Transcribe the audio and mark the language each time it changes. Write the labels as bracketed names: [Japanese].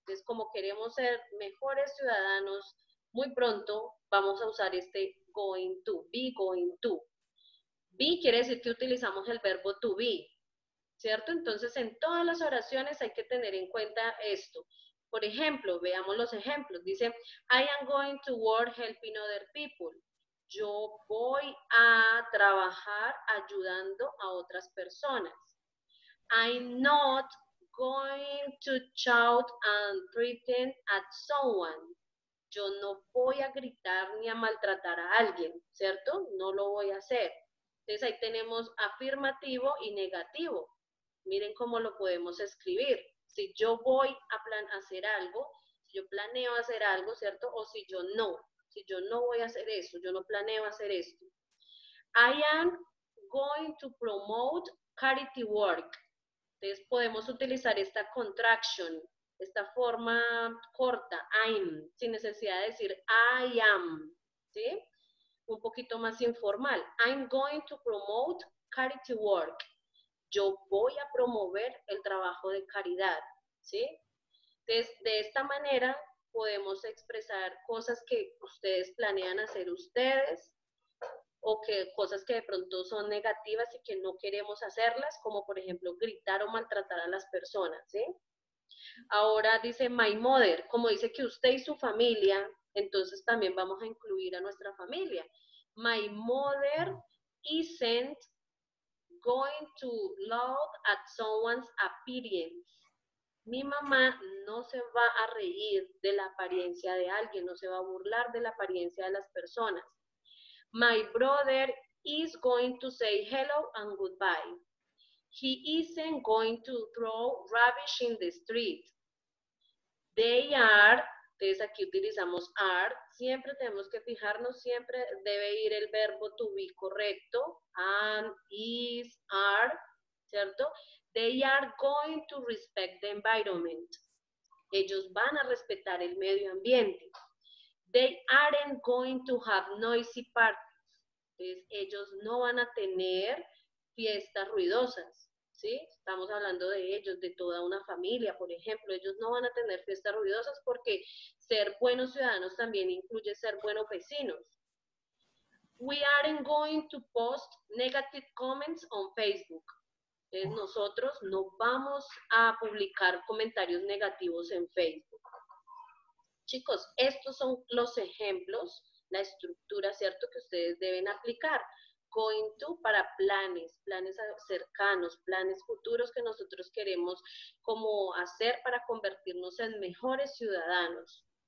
[Spanish] Entonces, como queremos ser mejores ciudadanos muy pronto, vamos a usar este going to, be going to. Be quiere decir que utilizamos el verbo to be, ¿cierto? Entonces, en todas las oraciones hay que tener en cuenta esto. Por ejemplo, veamos los ejemplos. Dice, [English] I am going to work helping other people. [Spanish] Yo voy a trabajar ayudando a otras personas. [English] I'm not going to shout and threaten at someone. [Spanish] Yo no voy a gritar ni a maltratar a alguien, ¿cierto? No lo voy a hacer. Entonces ahí tenemos afirmativo y negativo. Miren cómo lo podemos escribir. Si yo voy a hacer algo, si yo planeo hacer algo, ¿cierto? O si yo no voy a hacer eso, yo no planeo hacer esto. [English] I am going to promote charity work. [Spanish] Entonces podemos utilizar esta contraction, esta forma corta, I'm, sin necesidad de decir I am, ¿sí? Un poquito más informal. [English] I'm going to promote charity work. [Spanish] Yo voy a promover el trabajo de caridad, ¿sí? Entonces, de esta manera podemos expresar cosas que ustedes planean hacer ustedes, o que cosas que de pronto son negativas y que no queremos hacerlas, como por ejemplo gritar o maltratar a las personas, ¿sí? Ahora dice [English] my mother, [Spanish] como dice que usted y su familia, entonces también vamos a incluir a nuestra familia. [English] My mother isn't going to laugh at someone's appearance. [Spanish] Mi mamá no se va a reír de la apariencia de alguien, no se va a burlar de la apariencia de las personas. [English] My brother is going to say hello and goodbye. He isn't going to throw rubbish in the street. They are, [Spanish] entonces aquí utilizamos are, siempre tenemos que fijarnos, siempre debe ir el verbo to be correcto, am, is, are, ¿cierto? [English] They are going to respect the environment. [Spanish] Ellos van a respetar el medio ambiente. [English] They aren't going to have noisy parties. [Spanish] Entonces, ellos no van a tener fiestas ruidosas, ¿sí? Estamos hablando de ellos, de toda una familia, por ejemplo. Ellos no van a tener fiestas ruidosas porque ser buenos ciudadanos también incluye ser buenos vecinos. [English] We aren't going to post negative comments on Facebook. [Spanish] Entonces, nosotros no vamos a publicar comentarios negativos en Facebook. Chicos, estos son los ejemplos, la estructura, ¿cierto?, que ustedes deben aplicar. Going to para planes cercanos, planes futuros que nosotros queremos como hacer para convertirnos en mejores ciudadanos.